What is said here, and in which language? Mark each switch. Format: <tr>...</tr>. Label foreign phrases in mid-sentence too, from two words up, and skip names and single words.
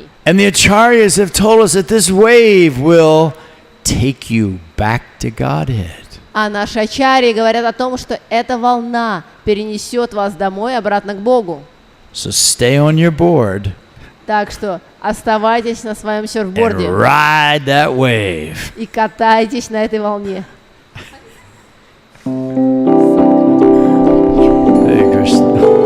<en>And the acharyas have told us that this wave will take you back to Godhead.</en> <ru>А наши ачарьи говорят о том, что эта волна перенесет вас домой, обратно к Богу.</ru> <en>So stay on your board</en> <ru>Так что оставайтесь на своем</ru> <en>and</en> <ru>серфборде</ru> <en>ride that wave.</en> <ru>и катайтесь на этой волне. Hare Krishna.</ru>